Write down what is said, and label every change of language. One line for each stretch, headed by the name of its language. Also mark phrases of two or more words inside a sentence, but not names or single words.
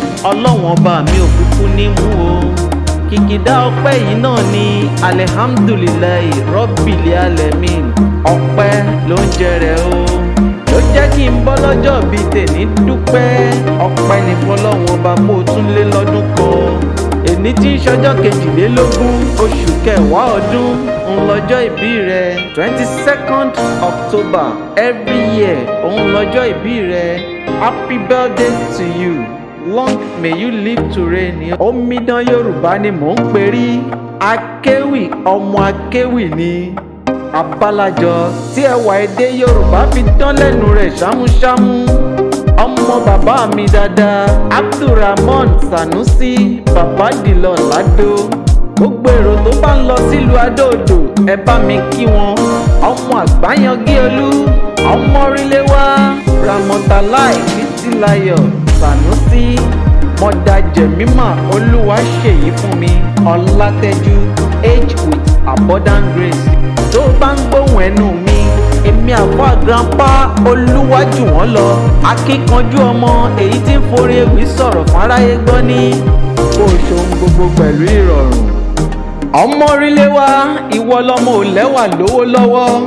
Yoruba: Ọlọ́run ọba mi ò kúkú ní mú o. Kìkìdá ọpẹ́ yìí náà ni
Arabic: الحمد لله رب العالمين.
Yoruba: Ọpẹ́ ló ń jẹ rẹ̀ o. Ló jẹ́ kí n bọ́ lọ́jọ́ bí tèmi dúpẹ́. Ọpẹ́ ni fọ́lọ́run ọba kó o tún lé lọ́dún kan. Èní tí ń ṣọjọ́ kejìlélógún oṣù kẹwàá ọdún, òun lọ́jọ́ ìbí rẹ.
English: Twenty-second October every year,
Yoruba: òun lọ́jọ́ ìbí rẹ.
English: Happy birthday to you. Long may you live to reign.
Yoruba: Omidan Yorùbá ni mò ń perí. Akéwì, ọmọ akéwì ni. Abálájọ tí ẹwà èdè Yorùbá fi dán lẹ́nu rẹ̀ ṣámúṣámú. Ọmọ bàbá mi dáadáa, Abdulrahman Sanusi, Bàbá Dìlọ Ládó. Gbogbo èrò tó bá ń lọ sílùú Adó Odò, ẹ bá mi kí wọn. Ọmọ Àgbáyangí Olú, ọmọ Ríléwá, Ramotalai Títílayọ̀ Sanusi, Mọ̀dà Jẹ̀mímà Olúwaṣèyí fún mi, Ọlátẹ́jú,
English: age with abundant grace.
Yoruba: Tó o bá ń gbóhùn ẹnu mi, èmi àfáà grandpa Olúwajùwọ̀n lọ, akíkanjú ọmọ èyí tí ń forí ewì sọ̀rọ̀ fáráyé gbọ́ ní. Kó o ṣe ohun gbogbo pẹ̀lú ìrọ̀rùn. Ọmọ Ríléwá, ìwọ lọmọ ò lẹ́wà lówó lọ́wọ́.